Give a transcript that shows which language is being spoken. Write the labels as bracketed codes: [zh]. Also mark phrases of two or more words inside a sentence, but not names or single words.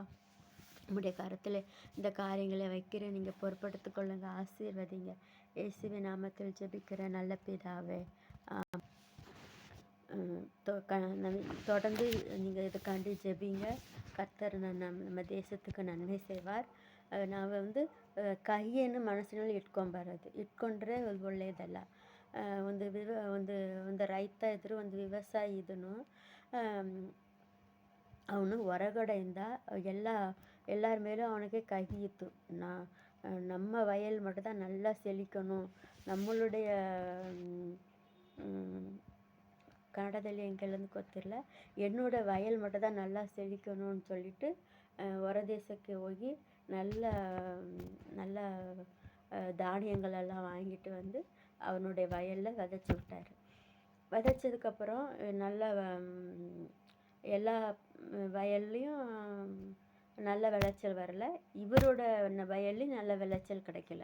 [ta] உங்களுடைய கருத்தில் இந்த காரியங்களை வைக்கிற நீங்கள் பொறுப்படுத்திக் கொள்ளுங்க, ஆசீர்வதிங்க. இயேசுவின் நாமத்தில் ஜெபிக்கிற நல்ல பிதாவே. தொடர்ந்து நீங்கள் இதுக்காண்டி ஜெபிங்க. கர்த்தர் நம்ம தேசத்துக்கு ನನ್ಮೆ செய்வார். [kn] ನಾವು ಕಹಿಯನ್ನು ಮನಸ್ಸಿನಲ್ಲಿ ಇಟ್ಕೊಂಡ್ರೆ ಒಳ್ಳೆಯದಲ್ಲ. ಒಂದು ರೈತ ಇದ್ರು, ಒಂದು ವ್ಯವಸಾಯಿ ಇದನು, ಅವನು ಹೊರಗಡೆಯಿಂದ ಎಲ್ಲರ ಮೇಲೂ ಅವನಿಗೆ ಕಹಿ ಇತ್ತು. [ta] நம்ம வயல் மட்டும்தான் நல்லா செழிக்கணும், நம்மளுடைய [kn] ಕನ್ನಡದಲ್ಲಿ ಹೆಂಗೆಲ್ಲಂದು ಗೊತ್ತಿರಲ್ಲ, [ta] என்னோட வயல் மட்டும் தான் நல்லா செழிக்கணும்னு சொல்லிட்டு [kn] ಹೊರದೇಶಕ್ಕೆ ಹೋಗಿ [ta] நல்ல தானியங்களெல்லாம் வாங்கிட்டு வந்து அவனுடைய வயலில் விதைச்சி விட்டார். விதைச்சதுக்கப்புறம் நல்ல எல்லா வயல்லையும் நல்ல விளைச்சல் வரல, இவரோட வயல்லையும் நல்ல விளைச்சல் கிடைக்கல.